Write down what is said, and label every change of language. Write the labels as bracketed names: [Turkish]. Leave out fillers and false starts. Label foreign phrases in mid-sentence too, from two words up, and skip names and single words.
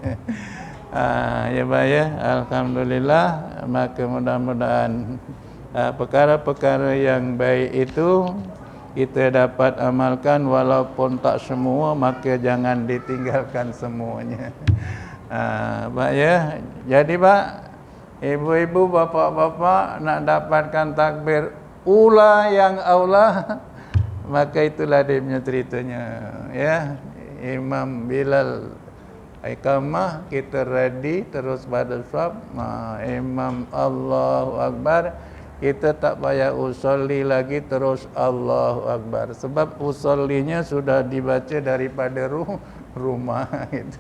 [Malay] Ya Pak ya, alhamdulillah. Maka mudah-mudahan perkara-perkara yang baik itu kita dapat amalkan, walaupun tak semua, maka jangan ditinggalkan semuanya. Pak ya, jadi Pak, ibu-ibu, bapak-bapak nak dapatkan takbir ula yang aula, maka itulah dia punya ceritanya ya. Imam Bilal iqamah, kita ready terus pada shaf. Imam [Arabic] الله أكبر, [Malay] kita tak payah usolli lagi terus [Arabic] الله أكبر, [Malay] sebab usollinya sudah dibaca daripada rumah gitu.